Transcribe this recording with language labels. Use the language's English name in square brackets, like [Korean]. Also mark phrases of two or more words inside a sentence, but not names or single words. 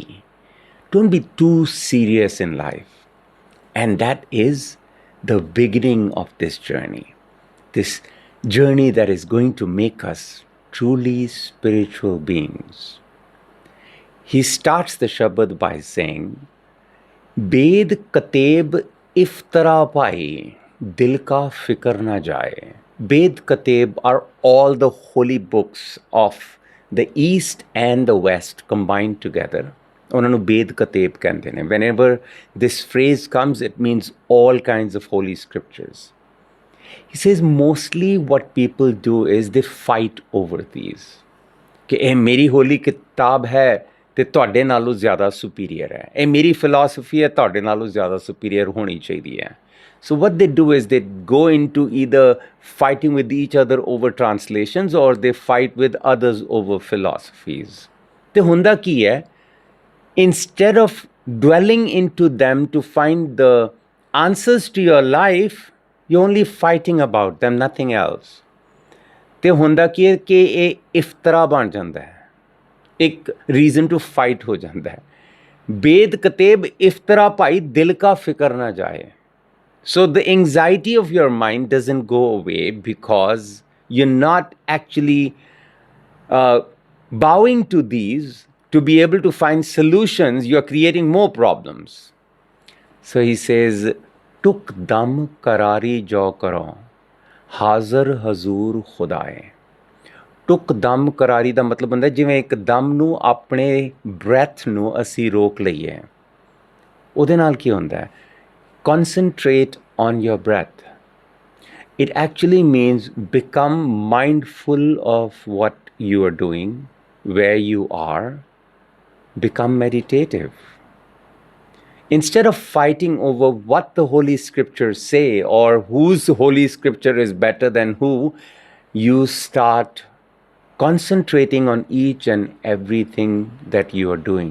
[English] Don't be too serious in life. And that is the beginning of this journey. This journey that is going to make us truly spiritual beings. He starts the Shabad by saying, [Hindi] बेद कतेब इफ्तरा पाई, दिल का फिक्र ना जाए. [English] Bed Kateb are all the holy books of the East and the West combined together. [Punjabi] ਉਹਨਾਂ ਨੂੰ ਬੇਦ ਕਤੇਬ ਕਹਿੰਦੇ ਨੇ. [English] Whenever this phrase comes, it means all kinds of holy scriptures. He says mostly what people do is they fight over these. [Punjabi] ਕਿ ਇਹ ਮੇਰੀ ਹੋਲੀ ਕਿਤਾਬ ਹੈ ਤੇ ਤੁਹਾਡੇ ਨਾਲੋਂ ਜ਼ਿਆਦਾ ਸੁਪੀਰੀਅਰ ਹੈ. ਇਹ ਮੇਰੀ ਫਿਲਾਸਫੀ ਹੈ, ਤੁਹਾਡੇ ਨਾਲੋਂ ਜ਼ਿਆਦਾ ਸੁਪੀਰੀਅਰ ਹੋਣੀ ਚਾਹੀਦੀ ਹੈ. [English] So what they do is they go into either fighting with each other over translations or they fight with others over philosophies. [Punjabi] ਤੇ ਹੁੰਦਾ ਕੀ ਹੈ? [English] Instead of dwelling into them to find the answers to your life, you're only fighting about them, nothing else. [Punjabi] ਤੇ ਹੁੰਦਾ ਕੀ ਹੈ ਕਿ ਇਹ ਇਫਤਰਾ ਬਣ ਜਾਂਦਾ ਹੈ, ਇੱਕ [English] reason to fight [Punjabi] ਹੋ ਜਾਂਦਾ ਹੈ. [Hindi] बेद कतेब इफ्तरा भाई, दिल का फिक्र ना जाए. [English] So the anxiety of your mind doesn't go away because you're not actually bowing to these to be able to find solutions. You're creating more problems. So he says, [Hindi] टुक दम करारी जो करो, हज़र हज़ूर खुदाए. [Punjabi] ਟੁਕ ਦਮ ਕਰਾਰੀ ਦਾ ਮਤਲਬ ਹੁੰਦਾ ਜਿਵੇਂ ਇੱਕ ਦਮ ਨੂੰ ਆਪਣੇ ਬ੍ਰੈਥ ਨੂੰ ਅਸੀਂ ਰੋਕ ਲਈਏ. ਉਹਦੇ ਨਾਲ ਕੀ ਹੁੰਦਾ ਹੈ? [English] Concentrate on your breath. It actually means become mindful of what you are doing, where you are, become meditative. Instead of fighting over what the Holy Scriptures say or whose Holy Scripture is better than who, you start concentrating on each and everything that you are doing.